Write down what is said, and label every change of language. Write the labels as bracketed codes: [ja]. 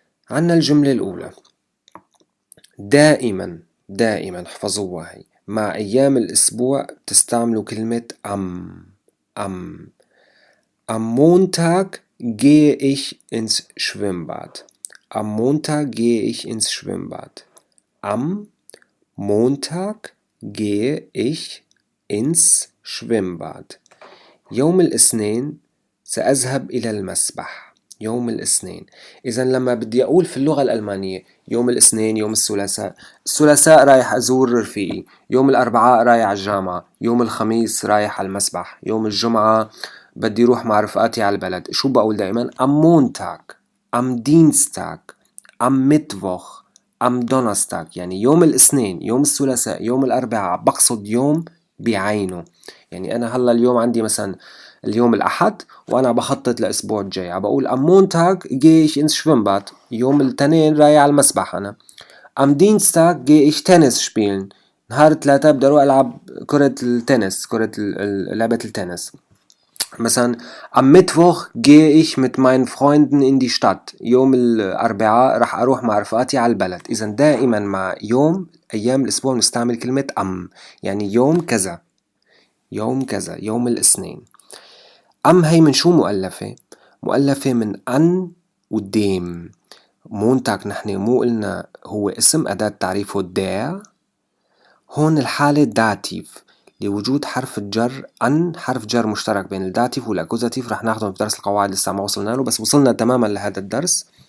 [ar] عنا الجملة الأولى، دائما دائما احفظوها هي، مع أيام الأسبوع تستعملوا كلمة [de] أم مونتاك جي إيش إنس شويمباد، [ar] أم مونتاك جي إيش إنس شويمباد. [de] Am Montag gehe ich ins Schwimmbad. [ar] يوم الاثنين سأذهب إلى المسبح. يوم الاثنين. إذن لما بدي أقول في اللغة الألمانية يوم الاثنين، يوم الثلاثاء، الثلاثاء رايح أزور رفيقي، يوم الأربعاء رايح الجامعة، يوم الخميس رايح المسبح، يوم الجمعة بدي روح مع رفقاتي على البلد، شو بقول دائما؟ [de] Am Montag, Am Dienstag, Am Mittwoch. [ar] أم دونستاك يعني يوم الاثنين، يوم الثلاثاء، يوم الأربعاء، بقصد يوم بعينه. يعني أنا هلا اليوم عندي مثلا اليوم الأحد وأنا بخطط لأسبوع الجاي، بقول [de] أم مونتاك جيش إنس شفنبات، [ar] يوم الاثنين رايح على المسبح أنا. [de] أم دينستاك جيش تنس شبيلن، [ar] نهار الثلاثاء بدي أروح ألعب كرة التنس، كرة لعبة التنس. [de] مثلا am Mittwoch gehe ich mit meinen Freunden in die Stadt، [ar] يوم الأربعاء رح أروح مع رفقاتي على البلد. إذا دائما مع يوم أيام الأسبوع نستعمل كلمة أم، يعني يوم كذا، يوم كذا، يوم الاثنين. أم هي من شو مؤلفة؟ مؤلفة من أن وديم. مونتاك نحن مو قلنا هو اسم أداة تعريفه der، هون الحالة داتيف لوجود حرف الجر أن، حرف جر مشترك بين الداتيف والأكوزاتيف، رح ناخدهم في درس القواعد لسه ما وصلنا له، بس وصلنا تماما لهذا الدرس.